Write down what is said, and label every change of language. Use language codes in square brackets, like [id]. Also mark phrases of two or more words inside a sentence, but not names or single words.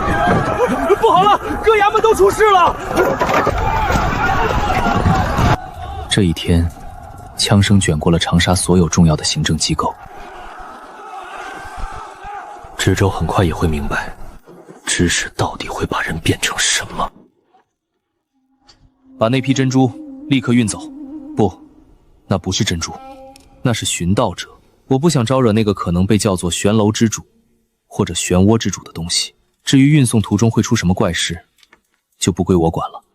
[zh] 不好了，各衙門都出事了！這一天，槍聲捲過了長沙所有重要的行政機構。知州很快也會明白，知識到底會把人變成什麼。把那批珍珠立刻運走。不，那不是珍珠，那是尋道者。我不想招惹那個可能被叫做玄樓之主或者漩渦之主的東西。至於運送途中會出什麼怪事，就不歸我管了。